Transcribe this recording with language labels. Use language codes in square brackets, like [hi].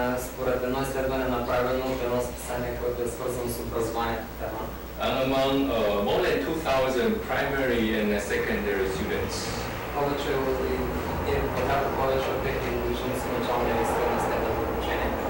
[bg] Според едно изследване направено от едно списание, което е свързано с образованието тема. [en] And among more than 2,000 primary and secondary students. [bg] Повече от повече от 2000 ученици начална и средна степен на обучение.